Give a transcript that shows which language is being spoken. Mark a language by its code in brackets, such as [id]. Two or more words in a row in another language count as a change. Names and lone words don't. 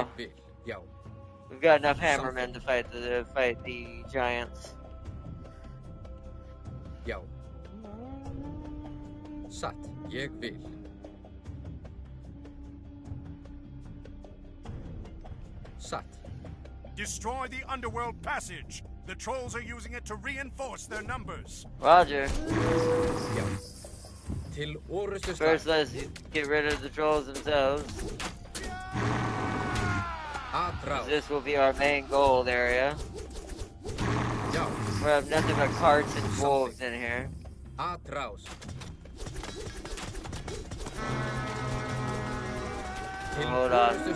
[en] We've got enough hammermen to fight the giants. [is] Já. Satt. Ég vil. Satt. [en] Destroy the underworld passage. The trolls are using it to reinforce their numbers. Roger. [is] Já. Til orustu slag. [en] First, let's get rid of the trolls themselves. This will be our main gold area. We have nothing but carts and wolves in here. Hold on.